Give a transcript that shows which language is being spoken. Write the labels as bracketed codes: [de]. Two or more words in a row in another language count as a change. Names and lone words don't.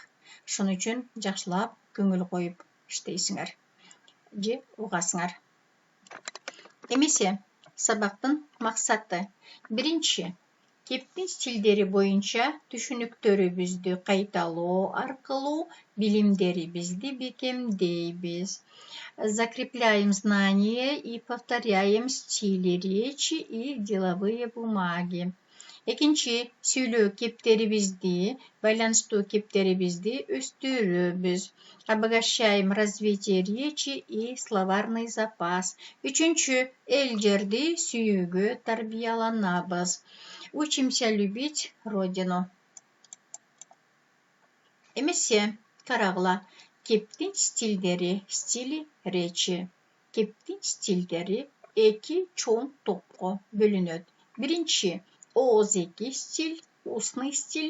[ky] Шуну үчүн жакшылап көңүл коюп иштейсиңер же угасыңар. Эмесе сабактын максаты: биринчи, кептин стилдери боюнча түшүнүктөрүбүздү кайталоо аркылуу билимдерибизди бекемдейбиз. [ru] Закрепляем знания и повторяем стили речи и деловые бумаги. [ky] Экинчи, сүйлөө кептерибизди, байланыштуу кептерибизди өстүрөбүз. [ru] Обогащаем развитие речи и словарный запас. [ky] Үчүнчү, эл жерди сүйүүгө тарбияланабыз. [ru] Учимся любить родину. [ky] Эмесе карагыла, кептин стилдери, [ru] стили речи. [ky] Кептин стилдери эки чоң топко бөлүнөт. Биринчи, ооз-эки стиль, [ru] устный стиль.